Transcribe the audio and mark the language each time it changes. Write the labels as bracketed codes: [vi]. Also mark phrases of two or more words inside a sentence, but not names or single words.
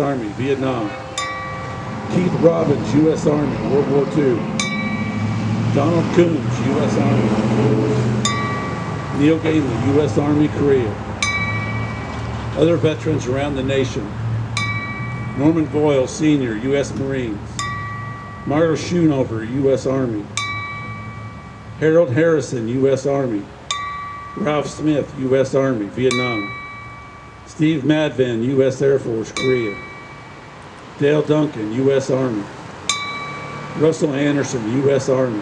[en] Army, Vietnam. Keith Robbins, U.S. Army, World War II. Donald Coombs, U.S. Army. Neil Gainley, U.S. Army, Korea. Other veterans around the nation. Norman Boyle, Sr., U.S. Marines. Marta Schoonover, U.S. Army. Harold Harrison, U.S. Army. Ralph Smith, U.S. Army, Vietnam. Steve Madvin, U.S. Air Force, Korea. Dale Duncan, U.S. Army. Russell Anderson, U.S. Army.